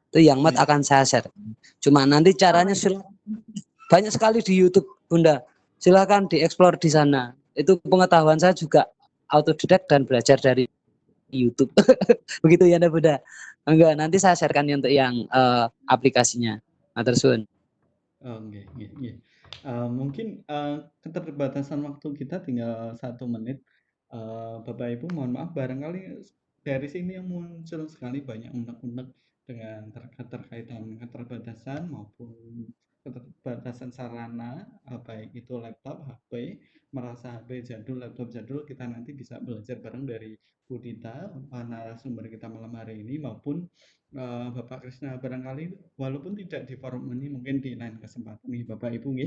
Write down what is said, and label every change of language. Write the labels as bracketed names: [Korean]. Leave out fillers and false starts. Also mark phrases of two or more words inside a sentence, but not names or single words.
[Indonesian] Itu yang mod akan saya share. Cuma nanti caranya banyak sekali di YouTube Bunda. Silakan dieksplor di sana. Itu pengetahuan saya juga autodidak dan belajar dari YouTube. Begitu ya Bunda. Enggak, nanti saya sharekan untuk yang aplikasinya. [Javanese] Matur suwun. Oh, nggih, nggih, nggih. [Indonesian] Mungkin keterbatasan waktu kita tinggal 1 menit. Bapak Ibu mohon maaf, barangkali dari sini yang muncul sekali banyak unek-unek dengan keterkaitan keterbatasan maupun keterbatasan sarana, baik itu laptop, HP, merasa HP jadul, laptop jadul, kita nanti bisa belajar bareng dari Bu Dita, narasumber kita malam hari ini, maupun Bapak Krisna, barangkali walaupun tidak di forum ini, mungkin di lain kesempatan nih Bapak Ibu nggih.